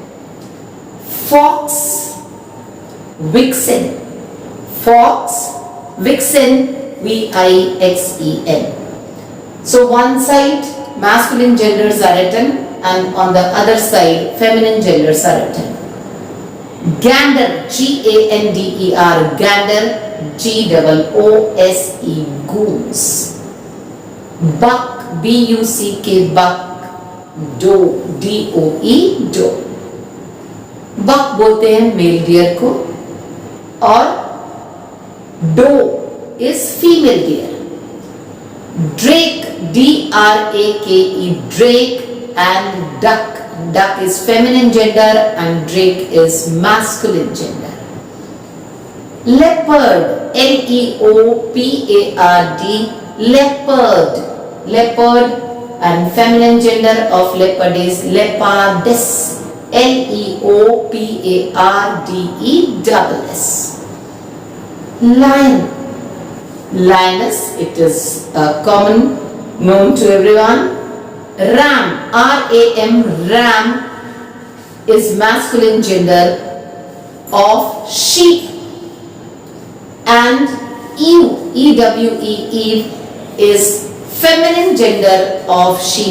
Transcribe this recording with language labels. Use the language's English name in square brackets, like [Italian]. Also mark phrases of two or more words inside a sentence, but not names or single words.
[English] Fox, vixen. Fox, vixen, V-I-X-E-N. So one side masculine genders are written, and on the other side feminine genders are written. Gander, G-A-N-D-E-R, gander, G-O-O-S-E, goose. Buck, B-U-C-K, buck. Doe, D-O-E, doe. Buck [Hindi] बोलते हैं [English] male deer [Hindi] को, और [English] doe is female deer. Drake, D-R-A-K-E, drake, and duck. Duck is feminine gender and drake is masculine gender. Leopard, L-E-O-P-A-R-D, leopard. Leopard, and feminine gender of leopard is leopardess. L-E-O-P-A-R-D-E-S-S. Lion. Lioness, it is common, known to everyone. Ram, R-A-M, ram is masculine gender of sheep. And ewe, E-W-E, eve is feminine gender of sheep.